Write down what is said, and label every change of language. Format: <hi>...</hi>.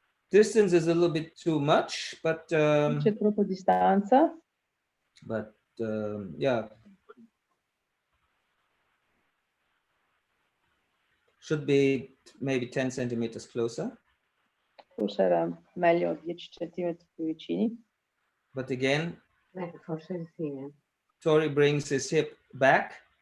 <en>Distance is a little bit too much, but</en> <it>c'è troppa distanza.</it> <en>But yeah, should be maybe 10 centimeters closer.</en> <it>Forse era meglio 10 centimetri più vicini.</it> <en>But again,</en> <it>forse sì.</it> <en>Tori brings his hip back.</en>